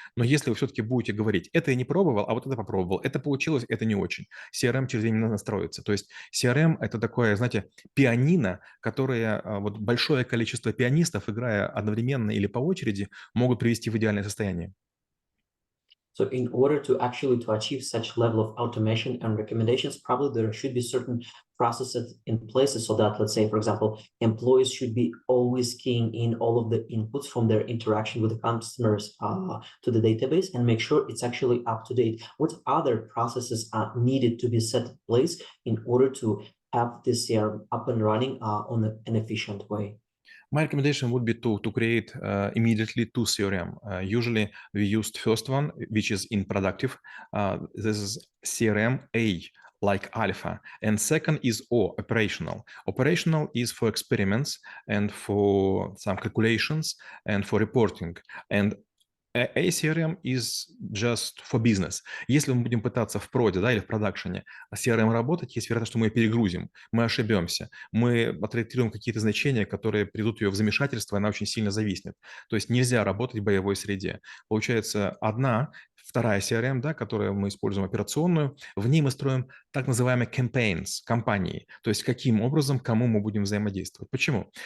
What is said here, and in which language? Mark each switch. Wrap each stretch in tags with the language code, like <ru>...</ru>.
<ru>Но если вы все-таки будете говорить, это я не пробовал, а вот это попробовал, это получилось, это не очень, CRM через время настроится. То есть CRM – это такое, знаете, пианино, которое вот большое количество пианистов, играя одновременно или по очереди, могут привести в идеальное состояние.</ru> <en>So in order to actually to achieve such level of automation and recommendations, probably there should be certain processes in places so that, let's say, for example, employees should be always keying in all of the inputs from their interaction with the customers to the database and make sure it's actually up to date. What other processes are needed to be set in place in order to have this CRM up and running on an efficient way? My recommendation would be to create immediately two CRM. Usually we used first one, which is in productive. This is CRM A, like alpha. And second is O, operational. Operational is for experiments and for some calculations and for reporting. And CRM is just for business.</en> <ru>Если мы будем пытаться в проде, да, или в продакшене CRM работать, есть вероятность, что мы ее перегрузим, мы ошибемся, мы отрегулируем какие-то значения, которые придут ее в замешательство, и она очень сильно зависнет. То есть нельзя работать в боевой среде. Получается, вторая CRM, да, которую мы используем операционную, в ней мы строим так называемые campaigns, кампании, то есть каким образом, кому мы будем взаимодействовать. Почему?</ru>